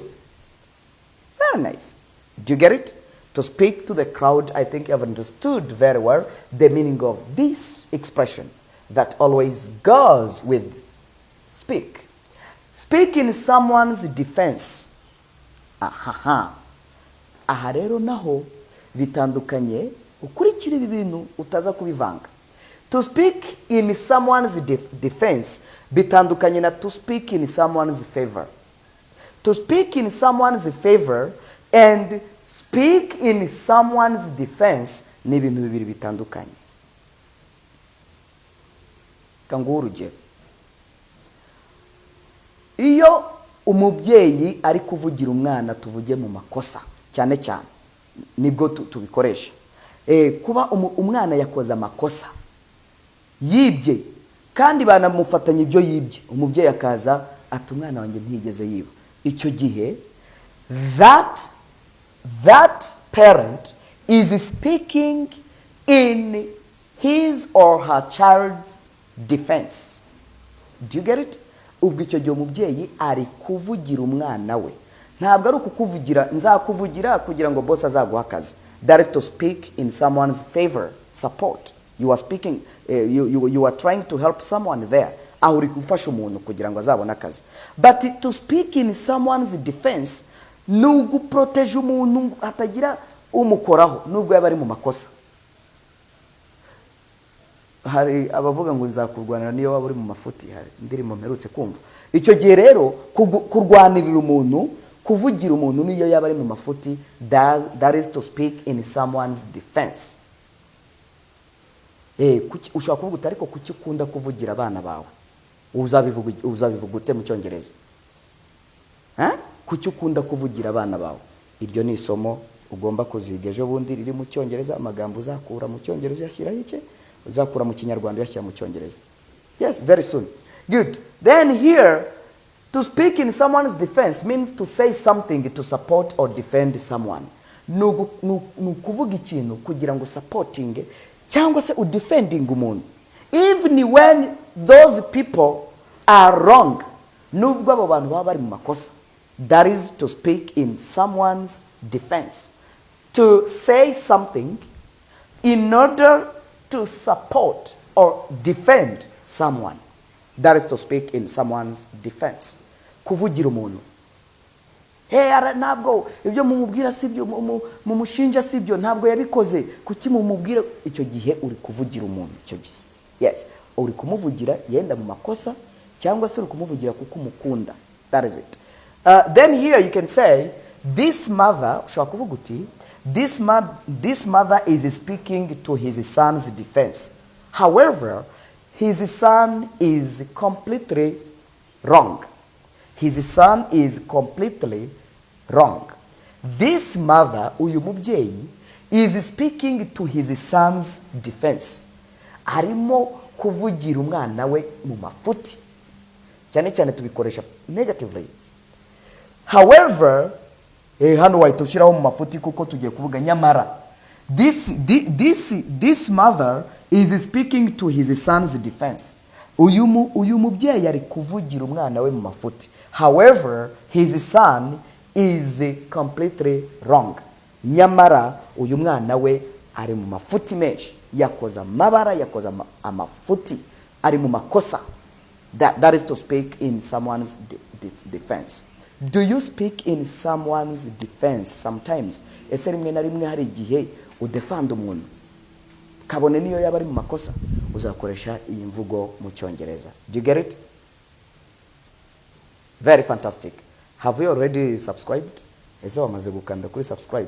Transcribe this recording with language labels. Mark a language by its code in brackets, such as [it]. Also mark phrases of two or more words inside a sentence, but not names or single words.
[en] Very nice. Do you get it? To speak to the crowd, I think you have understood very well the meaning of this expression that always goes with speak. Speak in someone's defense. [rw] Aha rero naho bitandukanye, ukurikira ibi bintu utaza kubivanga. [en] To speak in someone's defense [rw] bitandukanye na [en] to speak in someone's favor. To speak in someone's favor and speak in someone's defense [rw] ni ibintu bibiri bitandukanye. Kanguha urugero. Iyo umubyeyi ari kuvugira umwana, tuvuge mu makosa cyane cyane, nibwo tubikoresha. Kuba umwana yakoze amakosa, yibye, kandi banamufatanya ibyo yibye, umubyeyi akaza ati umwana wanjye ntigeze yiba. Icyo gihe [en] that parent is speaking in his or her child's defense. Do you get it? [rw] ubwo icyo gihe umubyeyi ari kuvugira umwana we, ntabwo ari ukukuvugira nzakuvugira kugira ngo boss azaguha akazi. [en] That is to speak in someone's favor, support. You are speaking, you are trying to help someone there. [rw] Aho uri gufasha umuntu kugira ngo azabone akazi. [en] But to speak in someone's defense, [rw] nugu protege umuntu atagira umukoraho nubwo yaba ari mu makosa. Hari abavuga ngo nzakurwanira niyo waba uri mu mafuti, hari ndirimo mperutse kumva. Icyo gihe rero kurwanirira umuntu, kuvugira umuntu niyo yaba ari mu mafuti, [en] that is to speak in someone's defense. [rw] Ushobora kuvuga ariko kuki ukunda kuvugira abana bawe? Uzabivuga ute mu Cyongereza? Kuki ukunda kuvugira abana bawe? Iryo ni isomo ugomba kuziga ejo bundi riri mu Cyongereza, amagambo uzakura mu Cyongereza yashyiraho iki? Uzakura mu Kinyarwanda yashyira mu Cyongereza. [en] Yes, very soon. Good. Then here, to speak in someone's defense means to say something to support or defend someone. [rw] Nukuvuga ikintu kugira ngo supporting cyangwa se udefending umuntu. [en] Even when those people are wrong, [rw] nubwo abo bantu baba bari mu makosa. [en] That is to speak in someone's defense. To say something in order to support or defend someone. That is to speak in someone's defense. [rw] Kuvugira umuntu. Ntabwo ibyo mumubwira sibyo, mumushinja sibyo, ntabwo yabikoze. Kuki mumubwira? Icyo gihe uri kuvugira umuntu icyo gihe. Yes, uri kumuvugira yenda mu makosa cyangwa se uri kumuvugira kuko umukunda. [en] That is it. Then here you can say this mother, [rw] ushobora kuvuga uti [en] this mother is speaking to his son's defense. However, his son is completely wrong. His son is completely wrong. This mother, [rw] uyu mubyeyi, [en] is speaking to his son's defense. [rw] Arimo kuvugira umwana we mu mafuti. Cyane cyane tubikoresha negatively. However, hano wahita ushyiraho mu mafuti kuko tugiye kuvuga nyamara. [en] This mother is speaking to his son's defense. [rw] Uyu mubyeyi ari kuvugira umwana we mu mafuti. [en] However, his son is completely wrong. [rw] Nyamara uyu mwana we ari mu mafuti menshi, yakoza amabara, yakoza amafuti, ari mu makosa. [en] That is to speak in someone's defense. Do you speak in someone's defense sometimes? [rw] Ese rimwe na rimwe hari igihe udefend umuntu kabone niyo yaba ari mu makosa, uzakoresha iyi mvugo mu Cyongereza. [en] Do you get it? Very fantastic. Have you already subscribed? [rw] Ese wamaze gukanda kuri subscribe?